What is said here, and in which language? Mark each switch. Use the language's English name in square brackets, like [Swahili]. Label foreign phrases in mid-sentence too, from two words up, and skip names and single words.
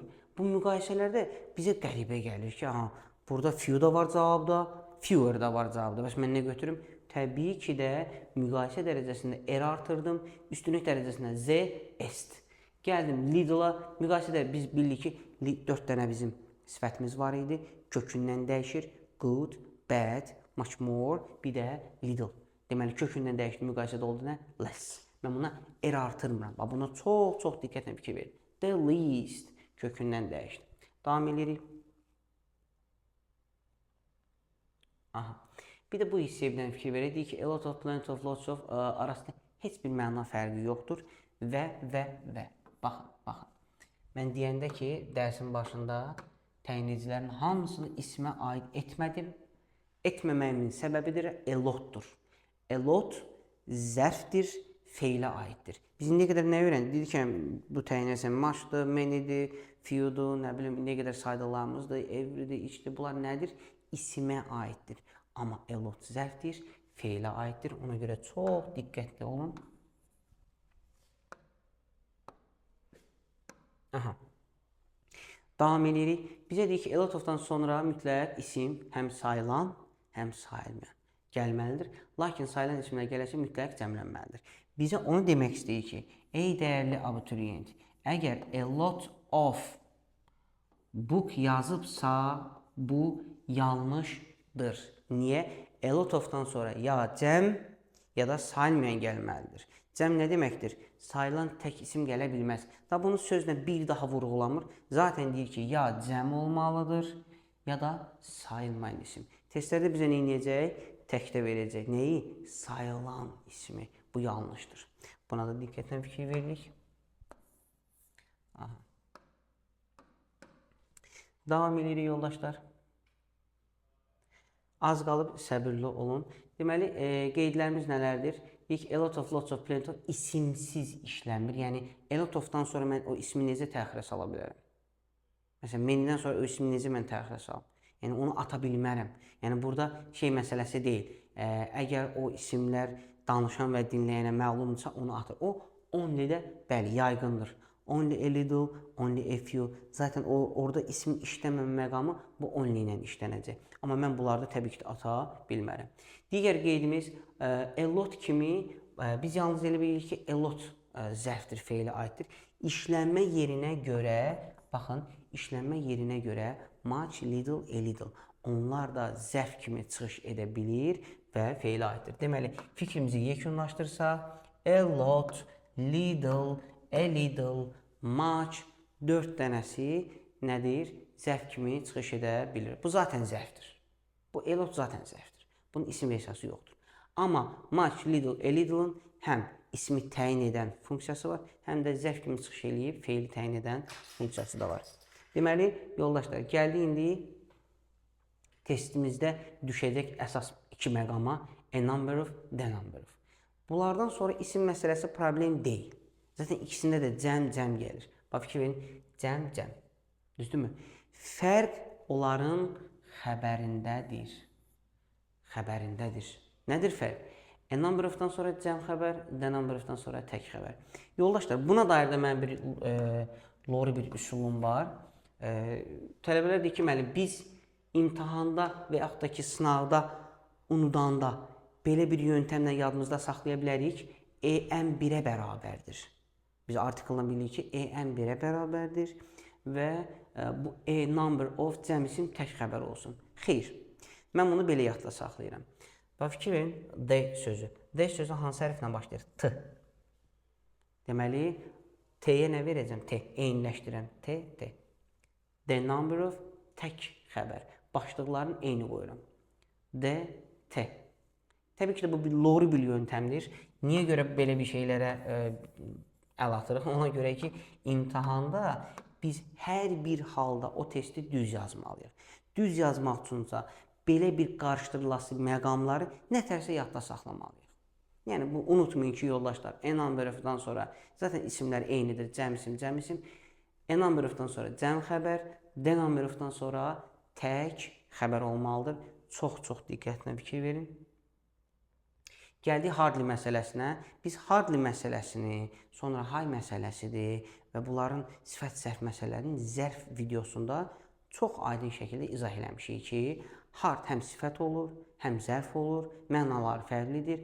[Azerbaijani] Bu müqayisələrdə bizə qəribə gəlir ki, burada few da var cavabda, fewer da var cavabda. Bəs mən nə götürüm? Təbii ki də müqayisə dərəcəsində R artırdım, üstünlük dərəcəsində Z, est. Gəldim little-a, müqayisədə biz bildik ki, 4 dənə bizim sifətimiz var idi. Kökündən dəyişir. [English] Good, bad, much more, [Azerbaijani] bir də little. Deməli, kökündən dəyişir. Müqayisədə oldu nə? Less. Mən buna R artırmıram. Buna çox diqqətlə fikir verin. [English] The least [Azerbaijani] kökündən dəyişdi. Davam edirik. Bir də bu hissəyə bir dənə fikir verək. Deyik ki, [English] a lot of, plenty of, lots of [Azerbaijani] arasında heç bir məna fərqi yoxdur. Və. Baxın. Mən deyəndə ki, dərsin başında təyin edicilərin hamısını ismə aid etmədim. Etməməyimin səbəbidir, [English] a lot- [Azerbaijani] dur. [English] A lot [Azerbaijani] zərfdir, feylə aiddir. Biz nə qədər nə öyrəndik? Dedik ki, bu təyin edicisi muchdır, manydir, fewdur, nə bilim, nə qədər saydalarımızdır, everydir, içdir. Bunlar nədir? İsimə aiddir. Amma [English] a lot [Azerbaijani] zərfdir, feylə aiddir. Ona görə çox diqqətli olun. Davam edirik. Bizə deyik ki, [English] a lot of- [Azerbaijani] dan sonra mütləq isim həm sayılan, həm sayılmayan gəlməlidir. Lakin sayılan isimlər gələsə mütləq cəmlənməlidir. Bizə onu demək istəyir ki, ey dəyərli abituriyent, əgər [English] a lot of book [Azerbaijani] yazıbsa, bu yanlışdır. Niyə? [English] A lot of- [Azerbaijani] dan sonra ya cəm, ya da sayılmayan gəlməlidir. Cəm nə deməkdir? Sayılan tək isim gələ bilməz. Da bunu sözlə bir daha vurğulamır. Zaten deyir ki, ya cəm olmalıdır, ya da sayılmayan isim. Testlərdə bizə nə edəcək? Təkdə verəcək. Nəyi? Sayılan ismi. Bu yanlışdır. Buna da diqqətlə fikir veririk. Davam edirik yoldaşlar. Az qalıb səbirli olun. Deməli, qeydlərimiz nələrdir? İlk [English] a lot of, lots of, plenty of [Azerbaijani] isimsiz işlənmir. Yəni, [English] a lot of- [Azerbaijani] dan sonra mən o ismi necə təxirə sala bilərəm? Məsələn, manydən sonra o ismi necə mən təxirə salam? Yəni, onu ata bilmərəm. Yəni, burada şey məsələsi deyil. Əgər o isimlər danışan və dinləyənə məlumdursa, onu atır. O, only-də, bəli, yaygındır. [English] Only a little, only a few. [Azerbaijani] Zaten orada isim işləməmə məqamı bu only ilə işlənəcək. Amma mən bunlarda təbii ki, ata bilmərəm. Digər qeydimiz, [English] a lot [Azerbaijani] kimi, biz yalnız elə bilirik ki, [English] a lot [Azerbaijani] zərfdir, feylə aiddir. İşlənmə yerinə görə, baxın, işlənmə yerinə görə [English] much, little, a little. [Azerbaijani] Onlar da zərf kimi çıxış edə bilir və feylə aiddir. Deməli, fikrimizi yekunlaşdırsa, [English] a lot, little, a little, much, [Azerbaijani] 4 dənəsi nədir? Zərf kimi çıxış edə bilir. Bu zaten zərfdir. Bu [English] a lot [Azerbaijani] zaten zərfdir. Bunun isim esası yoxdur. Amma [English] much, little, a little- [Azerbaijani] ın həm ismi təyin edən funksiyası var, həm də zərf kimi çıxış eləyib feili təyin edən funksiyası da var. Deməli, yoldaşlar, gəldi indi testimizdə düşəcək əsas 2 məqama [English] a number of, the number of. [Azerbaijani] Bunlardan sonra isim məsələsi problem deyil. Zaten ikisində də cəm gəlir. Bax, fikir verin, cəm. Düzdürmü? Fərq onların xəbərindədir. Nədir fərq? [English] A number of- [Azerbaijani] dan sonra cəm xəbər, [English] the number of- [Azerbaijani] dan sonra tək xəbər. Yoldaşlar, buna dair də mənim lori bir üsulum var. Tələbələr deyir ki, biz imtahanda və yaxud da ki, sınavda unudanda belə bir yöntəmlə yadımızda saxlaya bilərik. EM1-ə bərabərdir. Biz artikeldan bilirik ki, EM1-ə bərabərdir və bu [English] A number of [Azerbaijani] cəm isim tək xəbər olsun. Xeyr, mən bunu belə yadda saxlayıram. Və fikir verin, D sözü. D sözü hansı hərflə başlayır? T. Deməli, T-yə nə verəcəm? T. Eyniləşdirəm. T, T. [English] The number of [Azerbaijani] tək xəbər. Başlıqların eyni qoyuram. D, T. Təbii ki, bu bir lori bir yöntəmdir. Niyə görə belə bir şeylərə əl atırıq? Ona görə ki, imtahanda biz hər bir halda o testi düz yazmalıyıq. Düz yazmaq üçünsə belə bir qarışdırılası məqamları nətərsə yadda saxlamalıyıq. Yəni, bu unutmayın ki, yoldaşlar, [English] A number of- [Azerbaijani] dan sonra zaten isimlər eynidir. Cəm isim, cəm isim. [English] A number of- [Azerbaijani] dan sonra cəm xəbər, [English] D number of- [Azerbaijani] dan sonra tək xəbər olmalıdır. Çox diqqətlə fikir verin. Gəldik hardly məsələsinə. Biz hardly məsələsini, sonra high məsələsidir və bunların sifət zərf məsələlərinin zərf videosunda çox aydın şəkildə izah eləmişik ki, hard həm sifət olur, həm zərf olur, mənaları fərqlidir.